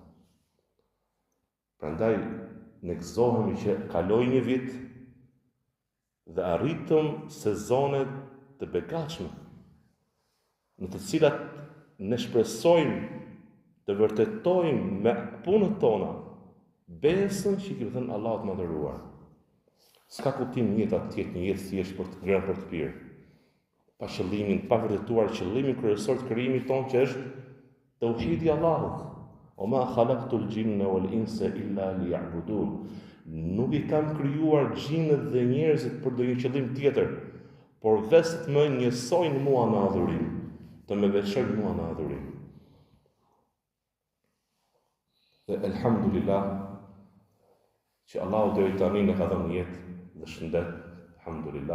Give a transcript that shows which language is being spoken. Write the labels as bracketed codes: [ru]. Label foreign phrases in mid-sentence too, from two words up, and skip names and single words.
[sq] Prandaj ne gëzohemi që kaloi një vit dhe arritëm sezone të begatshme, në të cilat ne shpresojmë të vërtetojmë me punët tona besën që i kemi dhënë Allahut të madhëruar. S'ka kuptim jeta të jetë një jetë thjesht për të ngrënë për të pirë, pa qëllimin, pa vërtetuar qëllimin kryesor të krijimit tonë që është tauhidi i Allahut. [ar] وما خلقت الجن والإنس إلا ليعبدون. [sq] Nuk i kam krijuar gjinët dhe njerëzit për ndonjë qëllim tjetër, por vetëm të më njësojnë mua në adhurim, të më veçojnë mua në adhurim. Dhe elhamdulillah që Allahu deri tani na ka dhënë jetë dhe shëndet, alhamdulillah.